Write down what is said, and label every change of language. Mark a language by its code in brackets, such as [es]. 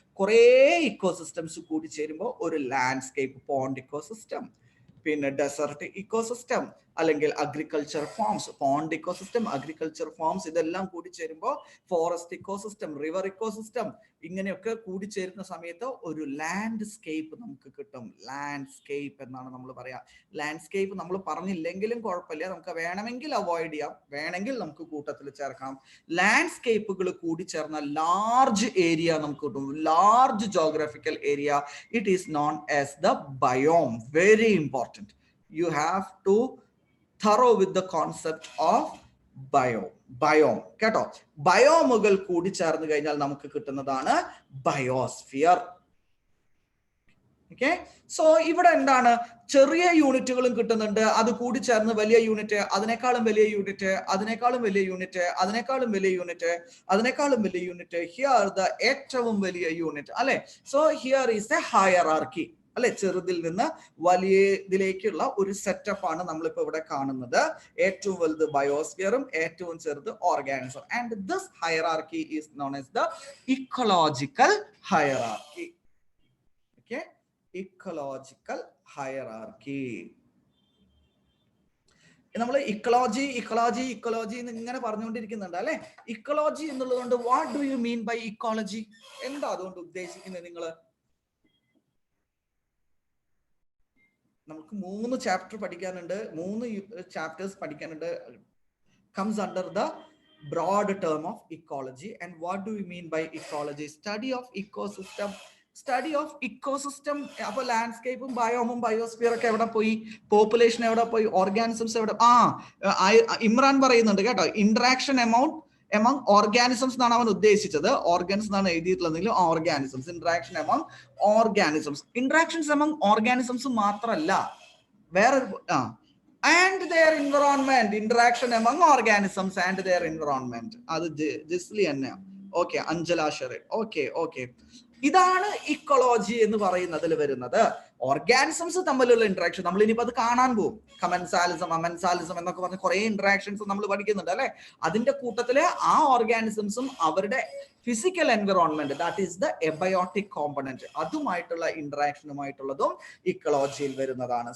[ml] കുറെ ഇക്കോസിസ്റ്റംസ് കൂടി ചേരുമ്പോൾ ഒരു ലാൻഡ്സ്കേപ്പ്, പോണ്ട് ഇക്കോസിസ്റ്റം, പിന്നെ ഡെസർട്ട് ഇക്കോസിസ്റ്റം അല്ലെങ്കിൽ agriculture forms, pond ecosystem, agriculture forms, ഇതെല്ലാം കൂടി ചേരുമ്പോൾ ഫോറസ്റ്റ് ഇക്കോസിസ്റ്റം, റിവർ ഇക്കോസിസ്റ്റം, ഇങ്ങനെയൊക്കെ കൂടി ചേരുന്ന സമയത്ത് ഒരു ലാൻഡ്സ്കേപ്പ് നമുക്ക് കിട്ടും. ലാൻഡ്സ്കേപ്പ് എന്നാണ് നമ്മൾ പറയാ. ലാൻഡ്സ്കേപ്പ് നമ്മൾ പറഞ്ഞില്ലെങ്കിലും കുഴപ്പമില്ല, നമുക്ക് വേണമെങ്കിൽ അവോയ്ഡ് ചെയ്യാം, വേണമെങ്കിൽ നമുക്ക് കൂട്ടത്തിൽ ചേർക്കാം. ലാൻഡ്സ്കേപ്പുകൾ കൂടി ചേർന്ന ലാർജ് ഏരിയ നമുക്ക് കിട്ടും, large geographical area. [en] It is known as the biome. Very important, you have to thorough with the concept of biome [ml] കേട്ടോ. ബയോമുകൾ കൂടി ചേർന്ന് കഴിഞ്ഞാൽ നമുക്ക് കിട്ടുന്നതാണ് ബയോസ്ഫിയർ. ഓക്കെ. സോ ഇവിടെ എന്താണ്, ചെറിയ യൂണിറ്റുകളും കിട്ടുന്നുണ്ട്, അത് കൂടി ചേർന്ന് വലിയ യൂണിറ്റ്, അതിനേക്കാളും വലിയ യൂണിറ്റ്, അതിനേക്കാളും വലിയ യൂണിറ്റ്, അതിനേക്കാളും വലിയ യൂണിറ്റ്, അതിനേക്കാളും വലിയ യൂണിറ്റ്, ഹിയർ ദ ഏറ്റവും വലിയ യൂണിറ്റ് അല്ലെ. [en] so here is a hierarchy [ml] അല്ലെ. ചെറുതിൽ നിന്ന് വലിയ ഇതിലേക്കുള്ള ഒരു സെറ്റപ്പ് ആണ് നമ്മളിപ്പോ ഇവിടെ കാണുന്നത്. ഏറ്റവും വലുത് ബയോസ്ഫിയറും ഏറ്റവും ചെറുത് organism. [en] And this hierarchy is known as the ecological hierarchy. Okay, ecological hierarchy. [ml] നമ്മൾ ഇക്കോളജി ഇക്കോളജി ഇക്കോളജി എന്ന് ഇങ്ങനെ പറഞ്ഞുകൊണ്ടിരിക്കുന്നുണ്ട് അല്ലെ. ഇക്കോളജി എന്നുള്ളത് കൊണ്ട് [en] What do you mean by ecology? [ml] എന്താ അതുകൊണ്ട് ഉദ്ദേശിക്കുന്നത് നിങ്ങൾ? നമുക്ക് 3 ചാപ്റ്റർ പഠിക്കാനുണ്ട്, 3 ചാപ്റ്റേഴ്സ് പഠിക്കാനുണ്ട്. [en] comes under the broad term of ecology. And what do we mean by ecology? Study of ecosystem. Study of ecosystem. [ml] അപ്പൊ ലാൻഡ്സ്കേപ്പും ബയോമും ബയോസ്ഫിയർ ഒക്കെ എവിടെ പോയി, പോപ്പുലേഷൻ എവിടെ പോയി, ഓർഗാനിസംസ് എവിടെ? ഇമ്രാൻ പറയുന്നുണ്ട് കേട്ടോ, ഇന്ററാക്ഷൻ എമംഗ് ഓർഗാനിസംസ് എന്നാണ് അവൻ ഉദ്ദേശിച്ചത്. ഓർഗൻസ് എന്നാണ് എഴുതിയിട്ടുള്ളതെങ്കിലും organisms, interaction among organisms. Interactions among organisms മാത്രല്ല, വേറെ [en] and their environment, interaction among organisms and their environment. [ml] അത് ജിസ്ലി തന്നെ. ഓക്കെ, അഞ്ജല ഷെറിൻ. ഓക്കെ, ഇതാണ് ഇക്കോളജി എന്ന് പറയുന്നതിൽ വരുന്നത്. ഓർഗാനിസംസ് തമ്മിലുള്ള ഇന്ററാക്ഷൻ നമ്മൾ ഇനിയിപ്പോ അത് കാണാൻ പോകും. കമൻസാലിസം, അമൻസാലിസം എന്നൊക്കെ പറഞ്ഞ കുറെ ഇന്ററാക്ഷൻസ് നമ്മൾ പഠിക്കുന്നുണ്ട് അല്ലെ. അതിന്റെ കൂട്ടത്തില് ആ ഓർഗാനിസംസും അവരുടെ physical environment, [en] that is the abiotic component, [ml] അതുമായിട്ടുള്ള ഇന്ററാക്ഷനുമായിട്ടുള്ളതും ഇക്കോളജിയിൽ വരുന്നതാണ്.